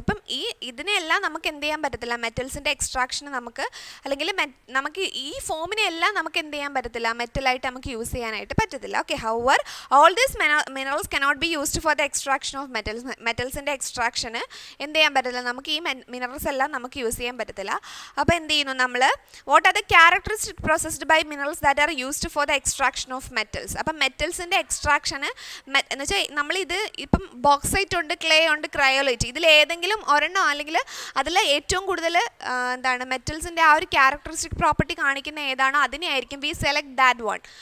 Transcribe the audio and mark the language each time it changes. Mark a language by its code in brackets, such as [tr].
[ml] അപ്പം ഇതിനെല്ലാം നമുക്ക് എന്ത് ചെയ്യാൻ പറ്റത്തില്ല? മെറ്റൽസിൻ്റെ എക്സ്ട്രാക്ഷന് നമുക്ക് അല്ലെങ്കിൽ നമുക്ക് ഈ ഫോമിനെല്ലാം നമുക്ക് എന്ത് ചെയ്യാൻ പറ്റത്തില്ല? മെറ്റലായിട്ട് നമുക്ക് യൂസ് ചെയ്യാനായിട്ട് പറ്റത്തില്ല. Okay. [en] however all these minerals cannot be used for the extraction of metals. [ml] മെറ്റൽസിൻ്റെ എക്സ്ട്രാക്ഷന് എന്ത് ചെയ്യാൻ പറ്റത്തില്ല? നമുക്ക് ഈ മിനറൽസ് എല്ലാം നമുക്ക് യൂസ് ചെയ്യാൻ പറ്റത്തില്ല. അപ്പോൾ എന്ത് ചെയ്യുന്നു നമ്മൾ? [en] What are the characteristic processed by minerals that are used for the extraction of metals. [ml] അപ്പം മെറ്റൽസിൻ്റെ എക്സ്ട്രാക്ഷന് എന്ന് വെച്ചാൽ നമ്മളിത് ഇപ്പം ബോക്സൈറ്റ് ഉണ്ട്, ക്ലേ ഉണ്ട്, ക്രയോലൈറ്റ്, ഇതിൽ ഏതെങ്കിലും ഒരെണ്ണം അല്ലെങ്കിൽ അതിൽ ഏറ്റവും കൂടുതൽ എന്താണ് മെറ്റൽസിൻ്റെ ആ ഒരു ക്യാരക്ടറിസ്റ്റിക് പ്രോപ്പർട്ടി കാണിക്കുന്ന ഏതാണോ അതിനെയായിരിക്കും [en] We select that one.